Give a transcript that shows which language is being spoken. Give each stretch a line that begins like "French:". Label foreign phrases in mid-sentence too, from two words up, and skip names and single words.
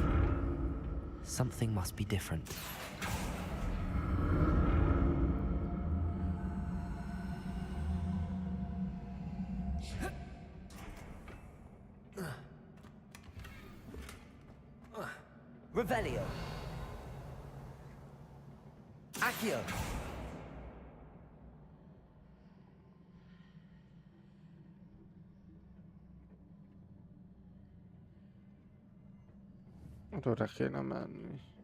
English: Something must be different.
Latin: Revelio. Accio.
Hungarian: oda kéne menni.